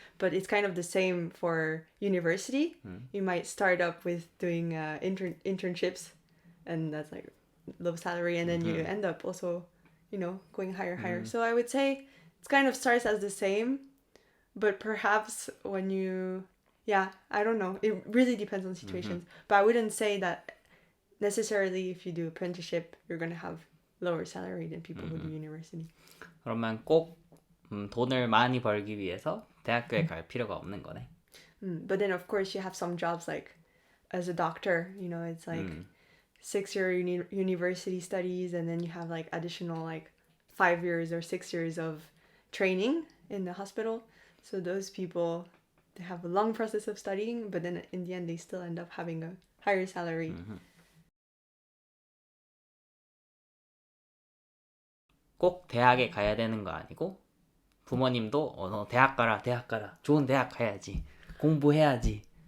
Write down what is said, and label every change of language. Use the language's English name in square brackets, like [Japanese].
[English] But it's kind of the same for university. You might start up with doing internships, and that's like low salary, and then you end up also, going higher. So I would say it kind of starts as the same, but perhaps when you, I don't know. It really depends on situations. But I wouldn't say that necessarily if you do apprenticeship, you're going to have lower salary than people who do university. [Korean] 그러면 꼭 돈을 많이 벌기 위해서 대학교에 갈 필요가 없는 거네. [English] But then of course you have some jobs like as a doctor, it's like 6-year university studies, and then you have like additional like 5 years or 6 years of training in the hospital. So those people, they have a long process of studying, but then in the end they still end up having a higher salary. [Korean] 꼭 대학에 가야 되는 거 아니고 부모님도 너 대학 가라 좋은 대학 가야지 공부해야지.